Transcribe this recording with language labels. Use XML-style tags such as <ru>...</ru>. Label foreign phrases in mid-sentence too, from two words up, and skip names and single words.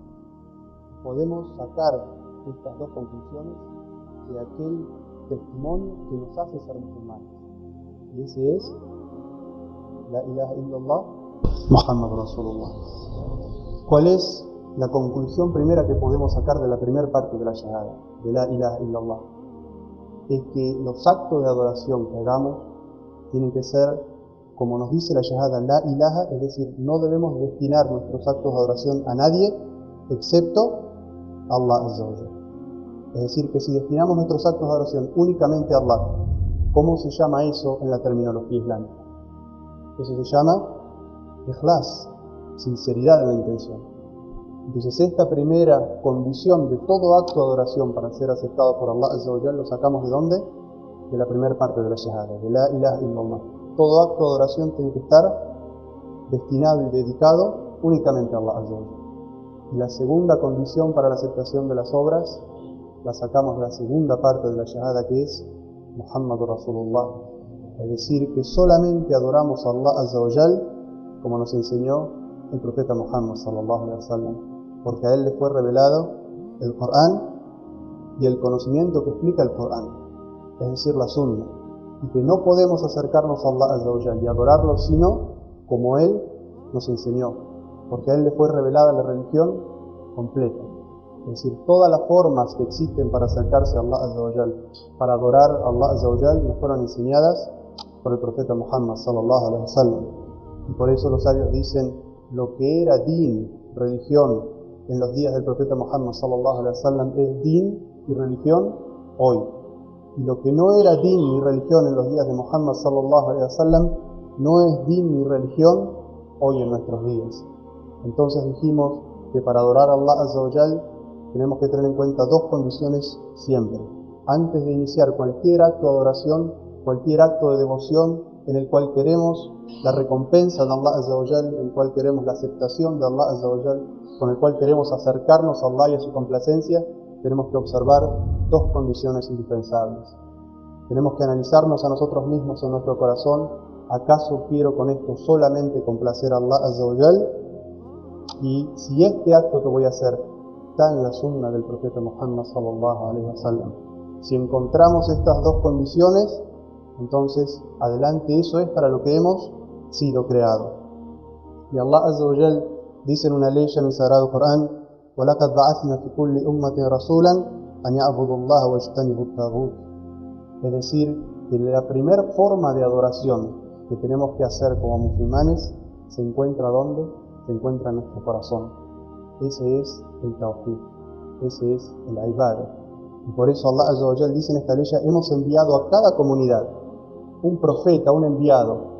<es>Podemos sacar estas dos conclusiones de aquel testimonio que nos hace ser musulmanes, y ese es</es> <ar>لا إله إلا الله محمد رسول الله.</ar> <es>¿Cuál es la conclusión primera que podemos sacar de la primera parte de la shahada, de</es> <ar>لا إله إلا الله?</ar> <es>Es que los actos de adoración que hagamos tienen que ser, como nos dice la shahada,</es> <ar>لا إله,</ar> <es>es decir, no debemos destinar nuestros actos de adoración a nadie excepto a</es> <ar>الله عز وجل.</ar> <es>Es decir, que si destinamos nuestros actos de adoración únicamente a Allah, ¿cómo se llama eso en la terminología islámica? Eso se llama ikhlas, sinceridad en la intención. Entonces, esta primera condición de todo acto de adoración para ser aceptado por</es> <ar>الله عز وجل</ar> <es>lo sacamos ¿de dónde? De la primera parte de la shahada, de</es> <ar>لا إله إلا الله.</ar> <es>Todo acto de adoración tiene que estar destinado y dedicado únicamente a</es> <ar>الله عز وجل.</ar> <es>Y la segunda condición para la aceptación de las obras la sacamos de la segunda parte de la shahada, que es</es> <ar>محمد رسول الله.</ar> <es>Es decir, que solamente adoramos a</es> <ar>الله عز وجل</ar> <es>como nos enseñó el profeta Muhammad</es> <ar>صلى الله عليه وسلم,</ar> <es>porque a él le fue revelado el Corán y el conocimiento que explica el Corán, es decir, la Sunna, y que no podemos acercarnos a</es> <ar>الله عز وجل</ar> <es>y adorarlo sino como él nos enseñó, porque a él le fue revelada la religión completa. Es decir, todas las formas que existen para acercarse a</es> <ar>الله عز وجل,</ar> <es>para adorar a</es> <ar>الله عز وجل,</ar> <es>nos fueron enseñadas por el profeta Muhammad</es> <ar>صلى الله عليه وسلم.</ar> <es>Y por eso los sabios dicen, lo que era din, religión, en los días del profeta Muhammad</es> <ar>صلى الله عليه وسلم,</ar> <es>es din y religión hoy. Y lo que no era din ni religión en los días de Muhammad</es> <ar>صلى الله عليه وسلم,</ar> <es>no es din ni religión hoy en nuestros días. Entonces dijimos que para adorar a</es> <ar>الله عز وجل</ar> <es>tenemos que tener en cuenta dos condiciones siempre. Antes de iniciar cualquier acto de adoración, cualquier acto de devoción en el cual queremos la recompensa de</es> <ar>الله عز وجل,</ar> <es>en el cual queremos la aceptación de</es> <ar>الله عز وجل,</ar> <es>con el cual queremos acercarnos a Allah y a su complacencia, tenemos que observar dos condiciones indispensables. Tenemos que analizarnos a nosotros mismos en nuestro corazón, ¿acaso quiero con esto solamente complacer a</es> <ar>الله عز وجل?</ar> <es>Y si este acto que voy a hacer está en la sunna del profeta Muhammad</es> <ar>صلى الله عليه وسلم.</ar> <es>Si encontramos estas dos condiciones, entonces adelante, eso es para lo que hemos sido creados. Y</es> <ar>الله عز وجل</ar> <es>dice en una ley en el Sagrado Corán,</es> <ar>وَلَقَدْ بَعَثْنَا فِي كُلِّ أُمَّةٍ رَسُولًا أَنْ يَعْبُدُوا اللَّهَ وَاجْتَنِبُوا الطَّاغُوتَ.</ar> <es>Es decir, que la primera forma de adoración que tenemos que hacer como musulmanes se encuentra ¿dónde? Se encuentra en nuestro corazón. Ese es el tawhid, ese es el ibadah. Y por eso</es> <ar>الله عز وجل</ar> <es>dice en esta ley, hemos enviado a cada comunidad un profeta, un enviado.</es>